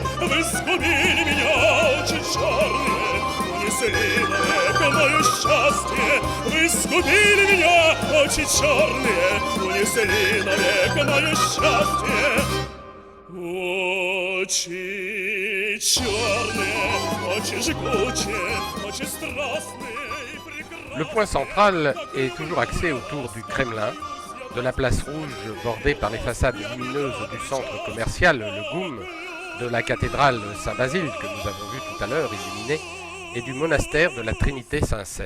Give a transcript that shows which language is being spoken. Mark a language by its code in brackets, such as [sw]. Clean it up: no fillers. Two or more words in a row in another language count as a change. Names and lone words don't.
[ru] Вы сгубили меня, очи черные, унесли навек мое счастье. Вы сгубили меня, очи черные, унесли навек мое счастье. Очи черные, очи жгучие, очи страстные и прекрасные. [fr] Le point central est toujours axé autour du Kremlin, de la place Rouge bordée par les façades lumineuses du centre commercial, le GOUM, de la cathédrale Saint-Basile que nous avons vu tout à l'heure illuminée, et du monastère de la Trinité Saint-Serge.